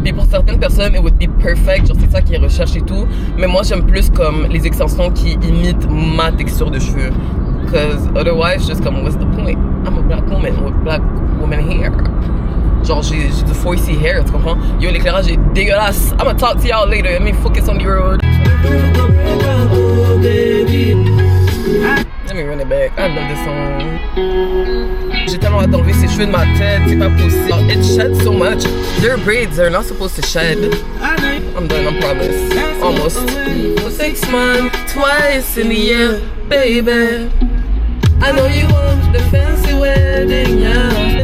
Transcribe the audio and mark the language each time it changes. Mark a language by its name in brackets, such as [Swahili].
[French] Puis pour certaines personnes [English] it would be perfect, [French] genre c'est ça qu'ils recherchent et tout, mais moi j'aime plus comme les extensions qui imitent ma texture de cheveux, [English] cause otherwise just [French] comme [English] what's the point, I'm a black woman with black woman hair. [French] Genre j'ai du 4C hair, tu comprends? Yo l'éclairage est dégueulasse. [English] I'ma talk to y'all later. Let me focus on the road. Let me run it back. I love this song. [French] J'ai tellement hâte d'enlever ces cheveux de ma tête, c'est pas possible. [English] It sheds so much. Their braids are not supposed to shed. I'm done, I promise. Almost. For 6 months, twice in the year, baby. I know you want the fancy wedding, yeah.